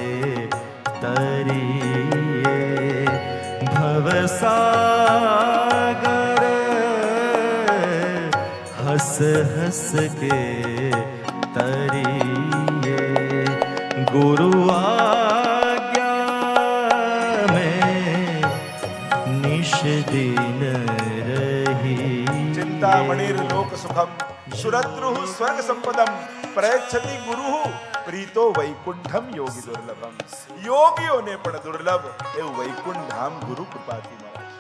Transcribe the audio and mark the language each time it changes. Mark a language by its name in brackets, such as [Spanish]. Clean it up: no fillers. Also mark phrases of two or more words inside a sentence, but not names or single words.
[Hindi] तरिए, भवसागर हंस हंस के तरिए, गुरु आज्ञा में निश दिन रही. [Sanskrit] चिंतामणिर लोक सुखम सुरद्रुः स्वर्ग संपदम प्रयच्छति गुरुः प्रीतो वैकुंठम योगी दुर्लभम. [Gujarati] યોગીઓને પણ દુર્લભ એવું વૈકુંઠ ધામ ગુરુ કૃપાથી મળે.